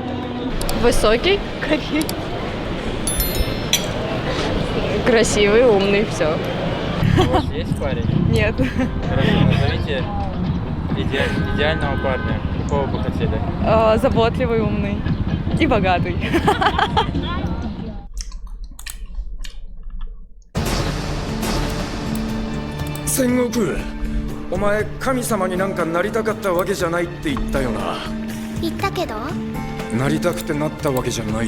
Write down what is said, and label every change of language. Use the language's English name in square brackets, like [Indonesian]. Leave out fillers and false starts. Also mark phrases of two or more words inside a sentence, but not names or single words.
[Russian] Высокий, красивый, умный, все. У вас есть парень? Нет. Хорошо, назовите идеального парня. Какого бы хотели? Заботливый, умный и богатый. [Japanese] 戦国お前神様になんかなりたかったわけじゃないって言ったよな。言ったけど。なりたくてなったわけじゃないって。